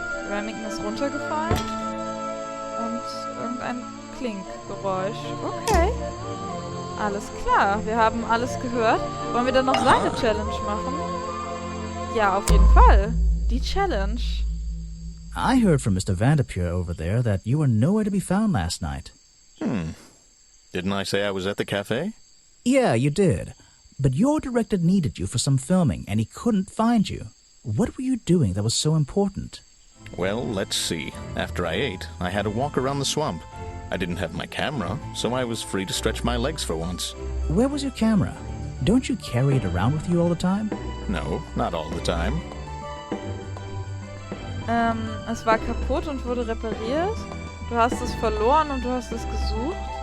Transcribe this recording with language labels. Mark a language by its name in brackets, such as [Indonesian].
[German] Remington ist runtergefallen. Und irgendein Klinkgeräusch. Okay. Alles klar. Wir haben alles gehört. Wollen wir dann noch seine Challenge machen? Ja, auf jeden Fall. Die Challenge. [English] I heard from Mr. Vanderpeer over there that you were nowhere to be found last night. Didn't I say I was at the cafe? Yeah, you did. but your director needed you for some filming and he couldn't find you. What were you doing that was so important? Well, let's see. After I ate, I had to walk around the swamp. I didn't have my camera, so I was free to stretch my legs for once. Where was your camera? Don't you carry it around with you all the time? No, not all the time. [German] Es war kaputt und wurde repariert. Du hast es verloren und du hast es gesucht.